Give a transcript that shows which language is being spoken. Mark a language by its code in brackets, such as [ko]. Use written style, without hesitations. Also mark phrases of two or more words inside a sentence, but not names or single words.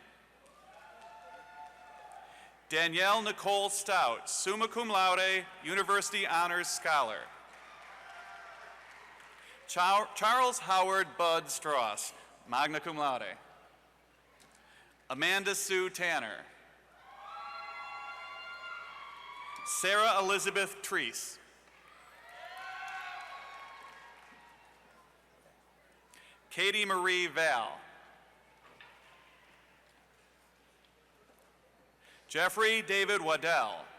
[en] Danielle Nicole Stout, [la] summa cum laude, [en] University Honors Scholar. Charles Howard Bud Strauss, [la] magna cum laude. [en] Amanda Sue Tanner. Sarah Elizabeth Treese. Katie Marie Val. Jeffrey David Waddell.